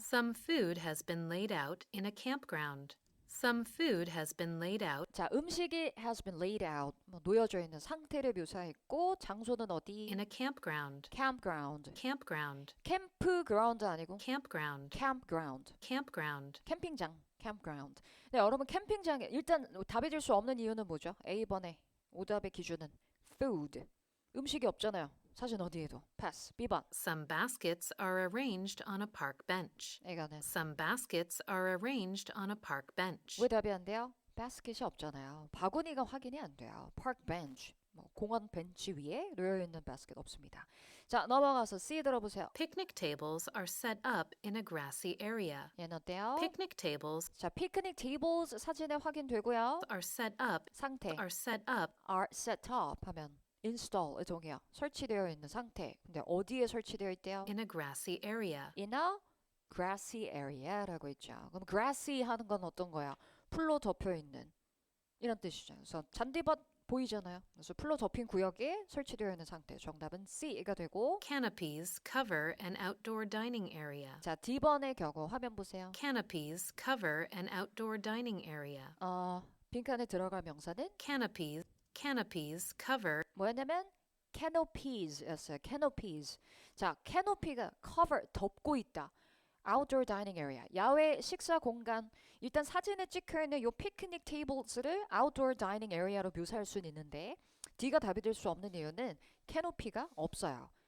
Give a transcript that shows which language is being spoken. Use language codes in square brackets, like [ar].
[en] some food has been laid out in a campground. Some food has been laid out [ko] 자, 음식이 [en] has been laid out. [ko] 놓여져 있는 상태를 묘사했고 장소는 어디? [en] in a campground. campground. Campground. [ko] 캠프그라운드 아니고 [en] Campground. campground. Campground. [ko] 캠핑장. campground. 네, 여러분 캠핑장에 일단 답이 될 수 없는 이유는 뭐죠? A번에 오답의 기준은 food. 음식이 없잖아요. 사진 어디에도. pass. B번. [en] Some baskets are arranged on a park bench. [ko] 이거는 [en] Some baskets are arranged on a park bench. [ko] 왜 답이 안 돼요? 바스켓이 없잖아요. 바구니가 확인이 안 돼요. [en] park bench. [ko] 공원 벤치 위에 놓여있는 바스켓 없습니다. 자, 넘어가서 C 들어보세요. [en] Picnic tables are set up in a grassy area. [ko] 얘는 어때요? [en] Picnic tables [ko] 자, 피크닉 테이블스 사진에 확인되고요. [en] are set up [ko] 상태 [en] are set up are set up [ko] 하면 install의 동의어 설치되어 있는 상태. 근데 어디에 설치되어 있대요? [en] in a grassy area. In a grassy area 라고 있죠. [ko] 그럼 grassy 하는 건 어떤 거야? 풀로 덮여 있는 이런 뜻이죠. 그래서 잔디밭 보이잖아요. 그래서 풀로 덮인 구역에 설치되어 있는 상태. 정답은 C가 되고 [en] Canopies cover an outdoor dining area. [ko] 자, D번의 경우 화면 보세요. [en] Canopies cover an outdoor dining area. [ko] 빈칸에 들어갈 명사는 [en] Canopies cover [ko] 뭐였냐면 canopies였어요. canopies. 자, canopy가 cover 덮고 있다. [en] outdoor dining area [ko] 야외 식사 공간. 일단 사진에 찍혀 있는 요 피크닉 테이블스를 [en] outdoor dining area [ko] 로 묘사할 수는 있는데 D가 답이 될 수 없는 이유는 canopy가 없어요.